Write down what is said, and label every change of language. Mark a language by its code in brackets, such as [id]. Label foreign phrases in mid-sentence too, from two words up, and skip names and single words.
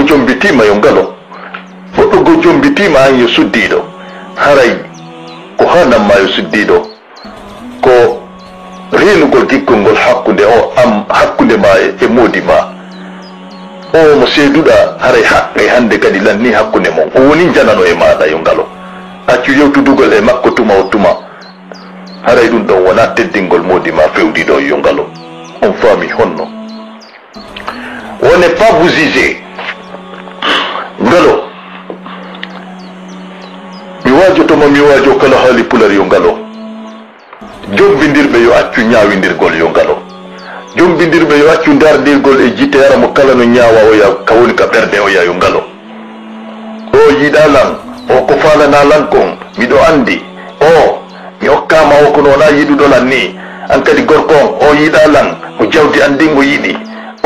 [ff] jombitima yongalo goɗɗo go jombitima an yo suddiɗo haray ko hananma yo suddiɗo ko renugol giggol ngol hakkude o am hakkude ma e modima o mo seeduɗa haray haqqe hande kadi lanni hakkude mon o woni janano e maɗa yongalo accu yewtudugol e makko tuma o tuma haray ɗum ɗon wona teddingol modima fewdiɗo yongalo on faami honno. [fr] On n'est pas vous juger [ff] ngalo mi wajotoma mi wajo kala haali pular yongalo jombindirɓe yo accu ñawindirgol yongalo jombindirɓe yo accu dardirgol e jite yara mo kala no ñawa oya ka woni ka ɓerde oya yongalo o yiɗa lan o ko falana lan kon miɗo andi o mi hokkama o kono wona yiɗuɗolan ni an kadi gorko on o yiɗa lan ko jawdi andingo yiɗi o